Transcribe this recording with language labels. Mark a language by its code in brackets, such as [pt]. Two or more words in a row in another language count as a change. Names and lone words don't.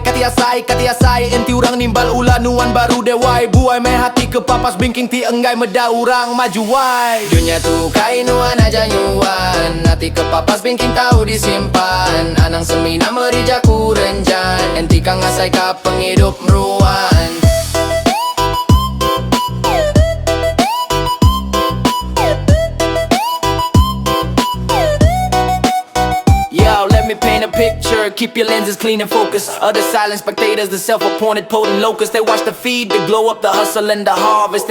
[iba] Katiasai enti urang nimbal ula nuan baru dewai. Buai meh hati kepapas bingking ti enggai meda urang maju wai. Dunya ukai nuan aja nyuan. Hati kepapas bingking tahu disimpan. Anang semina meri jaku renjan. Enti Kang ngasaika pengidup meruan. [en] Let me paint a picture, keep your lenses clean and focused. Other silent spectators, the self-appointed potent locusts. They watch the feed, the glow up, the hustle and the harvest.